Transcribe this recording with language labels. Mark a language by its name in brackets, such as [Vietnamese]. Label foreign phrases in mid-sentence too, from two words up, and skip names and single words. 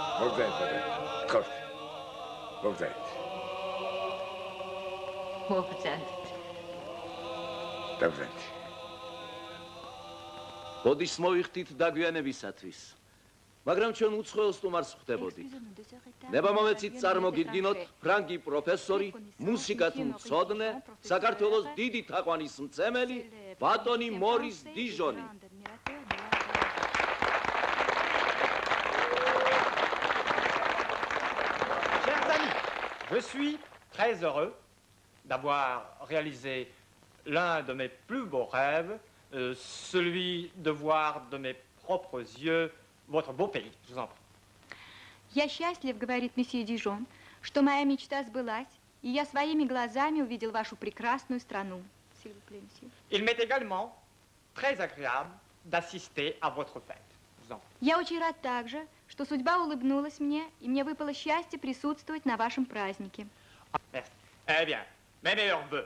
[Georgian] ბოდის მოვიხდით დაგვიანებისათვის. მაგრამ ჩვენ უცხოელ სტუმარს ხვდებოდით. ნება მომეცით წარმოგიდგინოთ ფრანგი პროფესორი, მუსიკათ მცოდნე, საქართველოს დიდი თაყვანის მცემელი, ბატონი მორის დიჟონი. [French] Chers amis, je suis très heureux d'avoir réalisé l'un de mes plus beaux rêves, celui de voir de mes propres yeux votre beau pays. Je vous en prie. [Russian] Я счастлив, говорит месье Дижон, что моя мечта сбылась, и я своими глазами увидел вашу прекрасную страну. [French] Il m'est également très agréable d'assister à votre fête. Je vous en prie. [Russian] Я очень рад также, что судьба улыбнулась мне, и мне выпало счастье присутствовать на вашем празднике. [French] Merci. Eh bien, mes meilleurs vœux.